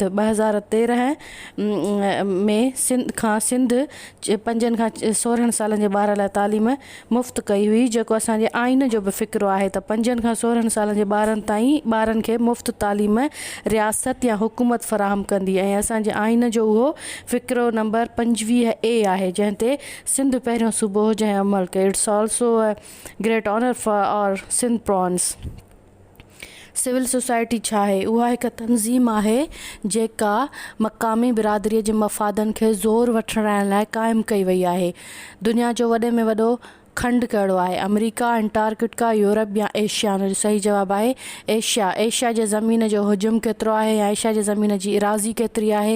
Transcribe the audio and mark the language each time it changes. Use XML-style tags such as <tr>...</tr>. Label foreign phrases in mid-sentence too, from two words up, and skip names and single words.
<sd>2013 में सिंध 5 खां 16 सालनि जे ॿार लाइ तालीम मुफ़्त कई हुई, जेको असांजे आइन जो बि फ़िक्रो आहे त 5 खां 16 सालनि जे ॿारनि खे मुफ़्त तालीम रियासत या हुकूमत फ़राहम कंदी, ऐं असांजे आइन जो उहो फ़िक्रो नंबर 25A आहे, जंहिं ते सिंध पहिरियों सूबो हो जंहिं अमल कयो।</sd> <en>it's also a great honor for our Sindh prons. civil society</en> <sd>छा आहे? उहा हिकु तंज़ीम आहे जेका मक़ामी बिरादरीअ जे मफ़ादनि खे ज़ोर वठण लाइ क़ाइमु कई वई आहे। दुनिया जो वॾे में वॾो खंड कहिड़ो आहे? अमेरिका, अंटार्कटिका, यूरोप या एशिया? हुनजो सही जवाबु आहे एशिया। एशिया जे ज़मीन जो हुजुम केतिरो आहे या एशिया जे ज़मीन जी इराज़ी केतिरी आहे?</sd>